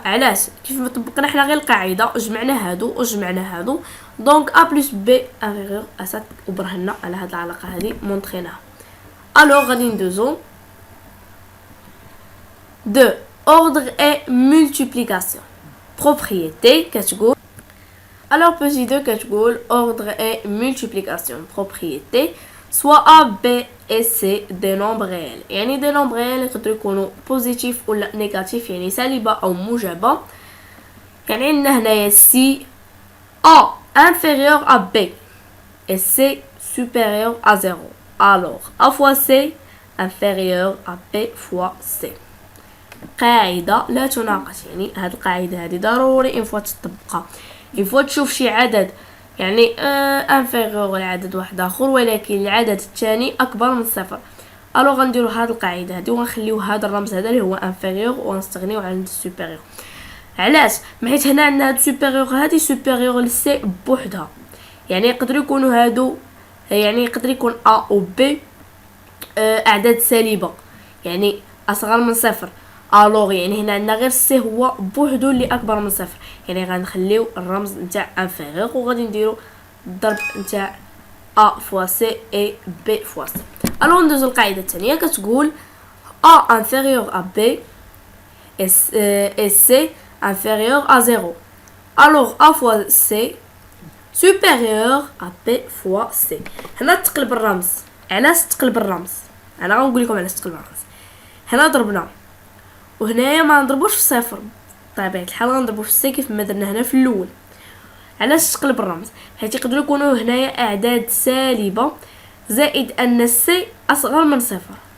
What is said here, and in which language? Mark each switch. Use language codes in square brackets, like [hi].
[ar] علاش؟ كيف ما طبقنا حنا غير القاعده جمعنا هادو وجمعنا هادو دونك [fr] A plus B inférieur à 7 [ar] وبرهنا على هاد العلاقه هذه مونطريناها. [fr] alors [ar] غادي ندوزو [fr] de ordre et multiplication. propriété كتقول alors petit 2 كتقول ordre et multiplication. propriété soit A, B et C des nombres réels. [ar] يعني des nombres réels يقدروا يكونوا positif ولا négatif يعني سالبة أو موجبة. يعني عندنا هنايا [fr] C A inférieur à B et C supérieur à 0. alors A fois C inférieur à B fois C. [ar] قاعدة لا تناقش. يعني هاد القاعدة هذه ضروري إن فوا تطبقها. إن فوا تشوف شي عدد يعني انفيغور لعدد واحد اخر ولكن العدد الثاني اكبر من صفر الو غنديرو هاد القاعده هادي وغنخليو هذا الرمز هذا اللي هو انفيغور ونستغنيو على السوبيريور. علاش؟ حيت هنا عندنا هاد سوبيريور هادي سوبيريور لسي بوحدها. يعني يقدروا يكونوا هادو يعني يقدر يكون A و B اعداد سالبه يعني اصغر من صفر. الوغ يعني هنا عندنا غير سي هو بوحدو اللي اكبر من صفر. يعني غنخليو الرمز نتاع انفيريور وغادي نديرو الضرب نتاع [fr] A fois C et B fois C. [ar] الوغ ندوزو القاعده الثانيه كتقول [fr] A inférieur à B et C inférieur à 0. alors A fois C supérieur à B fois C. [ar] هنا تقلب الرمز. علاش تقلب الرمز؟ انا غنقول لكم علاش تقلب الرمز. هنا ضربنا وهنايا ما نضربوش في صفر بطبيعه الحال غنضربو في سي كيف ما درنا هنا في الاول. علاش تقلب الرمز؟ حيت يقدروا يكونوا هنايا اعداد سالبه زائد ان سي اصغر من صفر.